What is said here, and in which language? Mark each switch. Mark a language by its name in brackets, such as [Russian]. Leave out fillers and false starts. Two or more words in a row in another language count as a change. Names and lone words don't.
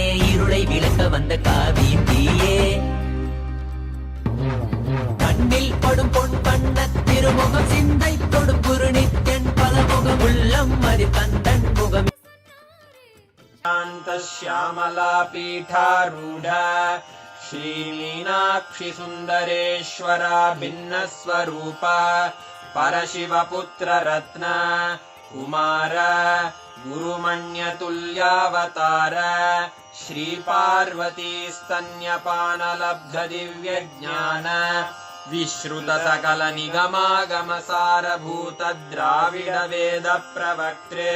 [Tamil] இருளை விளக்க வந்த காவியின் தீயே. கண்ணில் படும் பொன் வண்ண திருமுகம் சிந்தை தொடும் குரு நித்யன் பலமுகம் உள்ளம் மதி கந்தன் முகம். [Sanskrit] श्यामला पीठारूढा श्री मीनाक्षि सुंदरेश्वरा भिन्न स्वरूपा परशिवपुत्र रत्न कुमार गुरुमण्यतुल्यावतार श्री पार्वती स्तन्यपानलब्ध दिव्य ज्ञान विश्रुत सकल निगमागम सारभूत द्राविड वेद प्रवक्त्रे